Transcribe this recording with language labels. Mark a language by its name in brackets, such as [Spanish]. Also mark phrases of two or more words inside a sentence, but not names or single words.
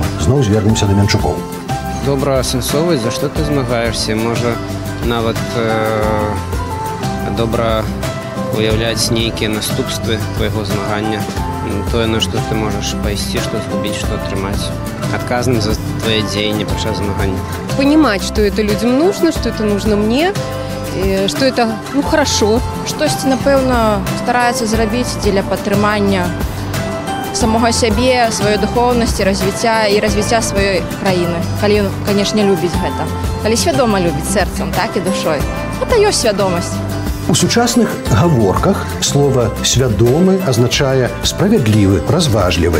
[Belarusian] Зноў звернемся да Мянчукоў. Добрасэнсовасць, за што ты змагаешься, можа нават добра уяўляць нейкія наступствы твайго змагання, тое, на што ты можаш пайсці, што згубіць, што атрымаць. [Russian] Отказным за твои деяния подчас змагання. Понимать, что это людям нужно, что это нужно мне, что это хорошо. [Belarusian] Штосьці, напэўна, стараецца зрабіць дзеля падтрымання самога сябе, сваёй духоўнасці, развіцця і развіцця сваёй краіны. Калі ён, канешне, любіць гэта. Калі свядома любіць сэрцам, так і душой. Гэта ёсць свядомасць. У сучасных гаворках слово «свядомы» азначае справядлівы, разважлівы.